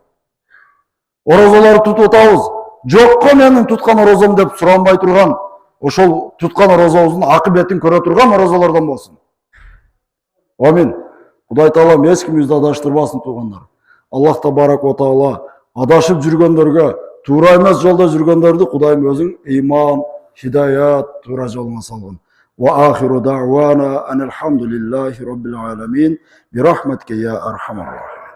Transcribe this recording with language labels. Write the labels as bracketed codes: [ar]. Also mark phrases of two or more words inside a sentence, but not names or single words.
[ky] Оразаларды тутуп атабыз. Жокко менин туткан оразам деп суранбай турган, ошол туткан оразабыздын акыбетін көрө турган оразалардан болсун. Амин. Кудай Таалам эч кимибизди адаштырбасын туугандар. [ar] الله تبارك وتعالى [ky] адашып жүргөндөргө, туура эмес жолдо жүргөндөрдү Кудайым өзүң ыйман, хидаят, туура жолуна салгын. [ar] وآخر دعوانا أن الحمد لله رب العالمين برحمتك يا أرحم